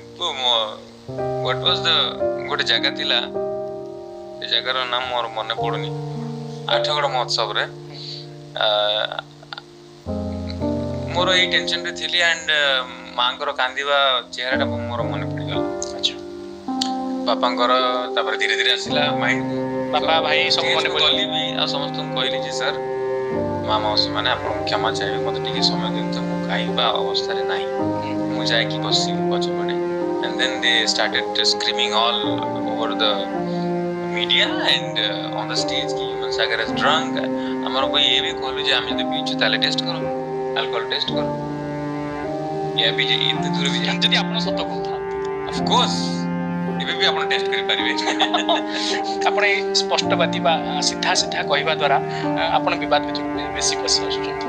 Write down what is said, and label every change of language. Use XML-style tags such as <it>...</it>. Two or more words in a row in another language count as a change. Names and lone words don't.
<or>ଗୋଟେ ଜାଗା ଥିଲା, ସେ ଜାଗାର ନାମ ମୋର ମନେ ପଡୁନି, ଆଠଗଡ଼ ମହୋତ୍ସବରେ ମୋର ଏଇ ଟେନସନରେ ଥିଲି ଆଣ୍ଡ ମାଙ୍କର କାନ୍ଦିବା ଚେହେରାଟା ମୋର ମନେ ପଡିଗଲା। ଆଚ୍ଛା। ବାପାଙ୍କର ତାପରେ ଧୀରେ ଧୀରେ ଆସିଲା ମାଇଣ୍ଡକୁ, ବାପା ଭାଇ ସବୁ ମନେ ପଡିଲି ବି, ଆଉ ସମସ୍ତଙ୍କୁ କହିଲି ଯେ ସାର୍, ମା ମାଉସୀ ମାନେ ଆପଣଙ୍କୁ କ୍ଷମା ଚାହିଁବେ, ମତେ ଟିକେ ସମୟ ଦିଅନ୍ତୁ, ମୁଁ ଗାଇବା ଅବସ୍ଥାରେ ନାହିଁ, ମୁଁ ଯାଇକି ବସିବି ପଛପଟେ।</or> <en>And then they started screaming all over the media and on the stage कि ह୍ୟୁମାନ ସାଗର is drunk।</en> <or>ଆମର ଇଏ ବି କହିଲୁ ଯେ ଆମେ ଯଦି ପିଇଛୁ ତାହେଲେ ଟେଷ୍ଟ କର, ଆଲକୋହଲ ଟେଷ୍ଟ କର। ଏତେ ଦୂର ବି ଯଦି ଆପଣ ସତ କହୁଥାନ୍ତି,</or> <en>of course</en> <or>ଏବେ ବି ଆପଣ ଟେଷ୍ଟ କରିପାରିବେ। ଆପଣ ଏଇ ସ୍ପଷ୍ଟବାଦୀ ବା ସିଧା ସିଧା କହିବା ଦ୍ୱାରା ଆପଣ ବିବାଦ ଭିତରକୁ ବେଶୀ ପଶି ଆସୁଛନ୍ତି।</or>